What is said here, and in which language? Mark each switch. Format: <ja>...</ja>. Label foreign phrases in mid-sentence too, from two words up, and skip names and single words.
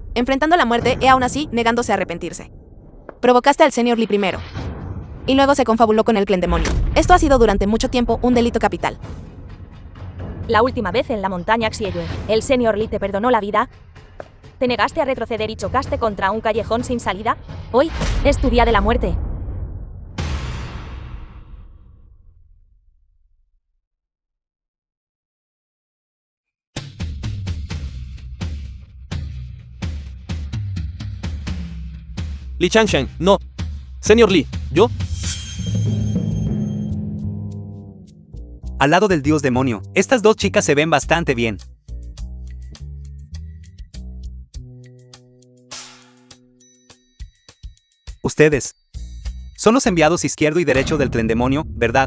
<es>Enfrentando la muerte y aún así negándose a arrepentirse. Provocaste al señor Li primero. Y luego se confabuló con el clan demonio. Esto ha sido durante mucho tiempo un delito capital. La última vez en la montaña Xieyue, ¿el señor Li te perdonó la vida? ¿Te negaste a retroceder y chocaste contra un callejón sin salida? Hoy es tu día de la muerte. Li Changsheng, no. Señor Li, ¿yo? al lado del dios demonio. Estas dos chicas se ven bastante bien. Ustedes son los enviados izquierdo y derecho del tren demonio, ¿verdad?</es>